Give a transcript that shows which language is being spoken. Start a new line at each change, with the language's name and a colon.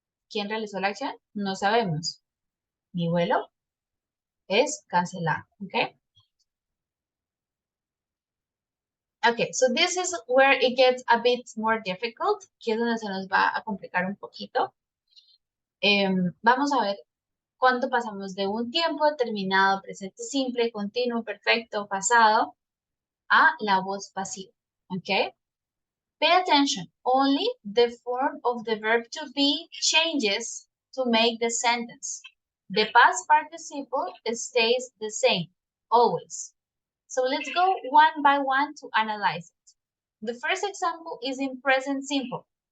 Spanish: ¿Quién realizó la acción? No sabemos. Mi vuelo es cancelado, ¿ok?
English: Okay, so this is where it gets a bit more difficult.
Spanish: Aquí es donde se nos va a complicar un poquito. Vamos a ver cuánto pasamos de un tiempo determinado, presente simple, continuo, perfecto, pasado, a la voz pasiva.
English: Okay? Pay attention. Only the form of the verb to be changes to make the sentence. The past participle stays the same, always. So let's go one by one to analyze it. The first example is in present simple.